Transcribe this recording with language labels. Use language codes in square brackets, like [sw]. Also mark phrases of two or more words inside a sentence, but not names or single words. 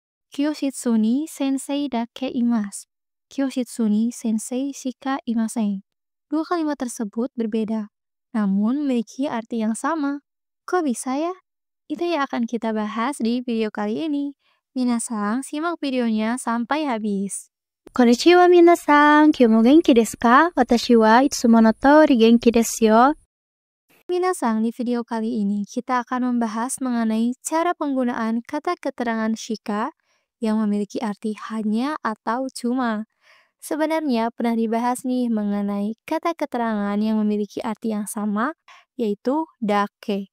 [ja] 教室に先生だけいます。教室に先生しかいません. [id] Dua kalimat tersebut berbeda, namun memiliki arti yang sama. Kok bisa ya? Itu yang akan kita bahas di video kali ini. Minasang, simak videonya sampai habis. [ja] こんにちは皆さん、今日も元気ですか？私はいつもの通り元気ですよ。 [id] Minasang, di video kali ini kita akan membahas mengenai cara penggunaan kata keterangan shika yang memiliki arti hanya atau cuma. Sebenarnya pernah dibahas nih mengenai kata keterangan yang memiliki arti yang sama, yaitu dake.